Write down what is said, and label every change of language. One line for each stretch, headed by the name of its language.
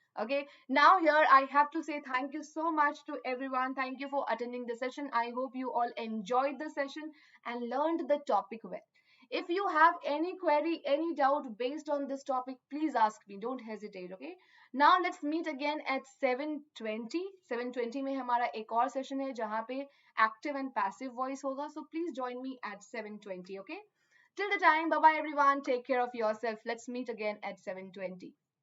English: Okay, now here I have to say thank you so much to everyone. Thank you for attending the session. I hope you all enjoyed the session and learned the topic well. If you have any query, any doubt based on this topic, please ask me. Don't hesitate. Okay, now let's meet again at 7:20.
Hindi: 7:20 में हमारा एक और session है जहाँ पे active and passive voice होगा.
English: So please join me at 7:20. Okay, till the time, bye bye everyone. Take care of yourself. Let's meet again at 7:20.